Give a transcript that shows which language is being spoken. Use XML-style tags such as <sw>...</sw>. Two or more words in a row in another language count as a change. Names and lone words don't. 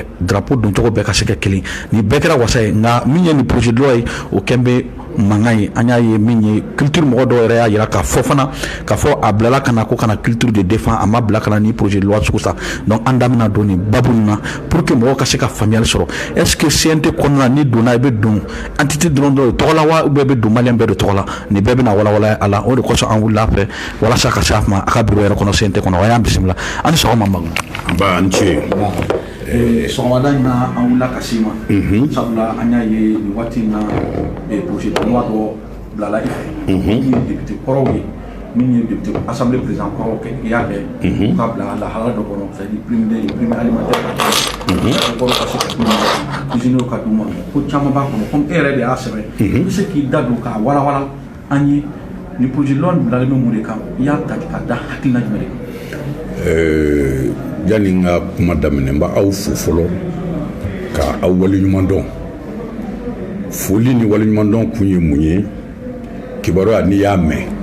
<bm>drapeau doncogo bɛɛ ka se ka kelen ni bɛɛ kɛra wasa ye nka min ye nin</bm> <fr>projet de loi</fr> <bm>ye o kɛn bɛ mankan ye an y'a ye min ye culture mɔgɔ dɔw yɛrɛ y'a yira k'a fɔ fana k'a fɔ a bilala ka na ko kana culture de défend a ma bila ka na ni</bm> <fr>projet de loi</fr> <bm>sugu sa donc an da bɛna don nin babu nin na</bm> <fr>pour que</fr> <bm>mɔgɔw ka se ka faamuyali sɔrɔ</bm> <fr>est ce que</fr> <bm>CNT kɔnɔna ni donna i bɛ don entité dɔrɔn dɔ tɔgɔ la wa</bm> <fr>ou bien</fr> <bm>i bɛ don maliyɛn bɛɛ de tɔgɔ la nin bɛɛ bɛna walawala a la o de kosɔn an wulila a fɛ walasa ka se a ma a ka bureau yɛrɛ kɔnɔ CNT kɔnɔ a y'an bisimila ani sɔgɔma Magu. Ba n ce. Sɔgɔmada in na an wulila ka s'i ma sabula an y'a ye nin waati in na</bm> <fr>projet de loi</fr> <bm>dɔ bilala i fɛ min ye député kɔrɔw ye min ye</bm> <fr>député assemblée président</fr> <bm>kɔrɔw kɛ i y'a kɛ u ka bila lahala dɔ kɔnɔ</bm> <fr>c'est à dire prime alimentaire</fr> <bm>ka kɔrɔ ka se ka d'u ma usines ka d'u ma ko caman b'a kɔnɔ comme e yɛrɛ de y'a sɛbɛn i bɛ se k'i da don k'a walawala an ye ni</bm> <fr>projet de loi</fr> <bm>bilalen bɛ mun de kan i y'a ta ka da hakilina jumɛn de kan. Yani n ka kuma daminɛ n b'a aw fo fɔlɔ ka aw waleɲuman dɔn foli ni waleɲuman kun ye mun ye kibaruya n'i y'a mɛn</bm>